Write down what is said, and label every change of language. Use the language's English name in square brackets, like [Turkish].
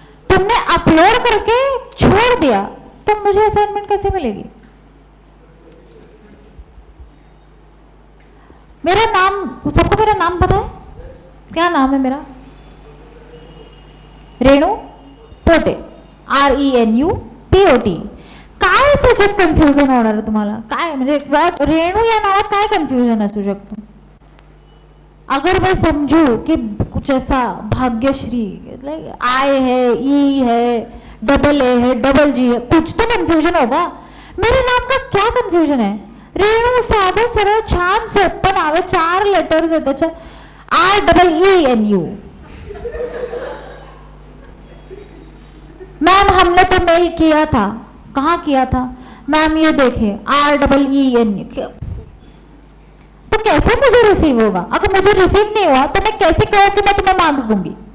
[Hindi] तुमने अपलोड करके छोड़ दिया तो मुझे असाइनमेंट कैसे मिलेगी। मेरा नाम, सबको मेरा नाम पता है, क्या नाम है मेरा, रेणू पोटे, RENUPOT। [Marathi] काय त्याच्यात कन्फ्युजन होणार आहे तुम्हाला, काय म्हणजे रेणू या नावात काय कन्फ्युजन असू शकतो। [Hindi] अगर मैं समझू कि कुछ ऐसा भाग्यश्री, I है, E है, डबल A है, डबल G है, कुछ तो कंफ्यूजन होगा। मेरे नाम का क्या कंफ्यूजन है, [Marathi] रेणू साधं सरळ छान सोपं नाव आहे, 4 लेटर्स आहेत त्याच्यात, REENU। [Hindi] मैम हमने तो मेल किया था, कहाँ किया था मैम, ये देखिए REENU। तो कैसे मुझे रिसीव होगा, अगर मुझे रिसीव नहीं हुआ तो मैं कैसे कहूँ कि मैं तुम्हें मार्क्स दूंगी।